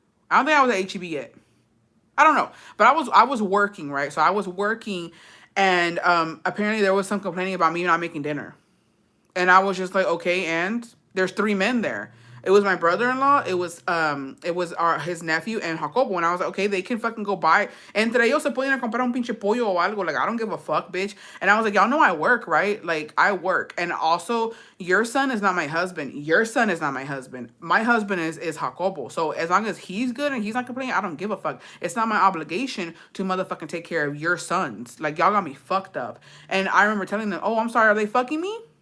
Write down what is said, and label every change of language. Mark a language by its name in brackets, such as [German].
[English] I don't think I was at HEB yet. I don't know, but I was working, right? So I was working, And apparently there was some complaining about me not making dinner. And I was just like, okay, and there's three men there. It was my brother-in-law, it was our his nephew and Jacobo. And I was like, okay, they can fucking go buy. [Spanish] Entre ellos se pueden comprar un pinche pollo o algo. [English] Like, I don't give a fuck, bitch. And I was like, y'all know I work, right? Like, I work. And also, your son is not my husband. Your son is not my husband. My husband is Jacobo. So as long as he's good and he's not complaining, I don't give a fuck. It's not my obligation to motherfucking take care of your sons. Like, y'all got me fucked up. And I remember telling them, oh, I'm sorry, are they fucking me?